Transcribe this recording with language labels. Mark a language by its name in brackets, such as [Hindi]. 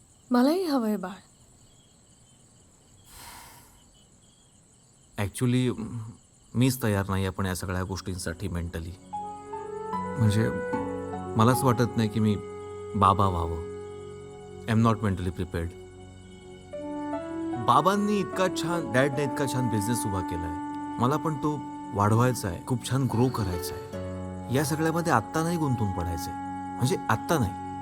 [Marathi] मलाही हवंय बाळ. ॲक्च्युली मीच तयार नाही आहे पण या सगळ्या गोष्टींसाठी मेंटली. म्हणजे मलाच वाटत नाही की मी बाबा व्हावं. [English] I am not mentally prepared. [Marathi] बाबांनी इतका छान, डॅडने इतका छान बिझनेस उभा केला आहे. मला पण तो वाढवायचा आहे, खूप छान ग्रो करायचा आहे. या सगळ्यामध्ये आत्ता नाही गुंतून पडायचं आहे. म्हणजे आत्ता नाही.